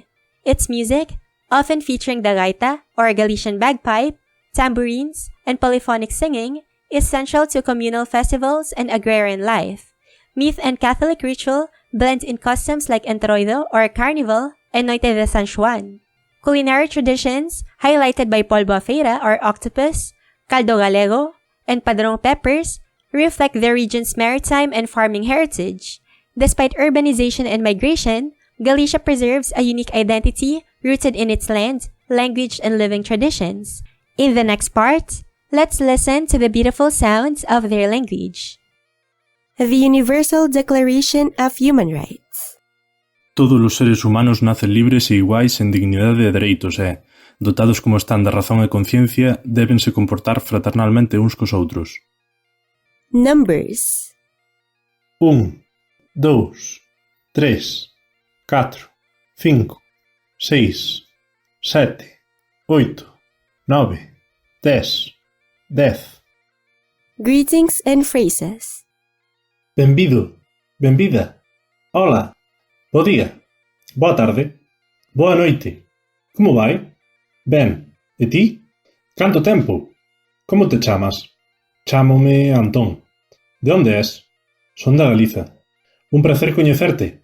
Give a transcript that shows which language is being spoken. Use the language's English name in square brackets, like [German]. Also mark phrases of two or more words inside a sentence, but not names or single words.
[English] Its music, often featuring the gaita or Galician bagpipe, tambourines, and polyphonic singing, is central to communal festivals and agrarian life. Myth and Catholic ritual blend in customs like Entroido or Carnival and Noite de San Juan. Culinary traditions, highlighted by [Galician] polvo a feira [English] or octopus, [Galician] caldo galego, [English] and padrong peppers, reflect the region's maritime and farming heritage. Despite urbanization and migration, Galicia preserves a unique identity rooted in its land, language, and living traditions. In the next part, let's listen to the beautiful sounds of their language. The Universal Declaration of Human Rights. [Galician] Todos os seres humanos nacen libres e iguais en dignidade e dereitos e, dotados como están da razón e conciencia, débense comportar fraternalmente uns cos outros. [English] Numbers [Galician] 1, 2, 3, 4, 5, 6, 7, 8, 9, 10, 10. [English] Greetings and phrases. [Galician] Benvido, benvida, hola, bo día, boa tarde, boa noite, como vai? Ben, e ti? Canto tempo? Como te chamas? Chámome Antón. De onde és? Son da Galiza. Un prazer coñecerte.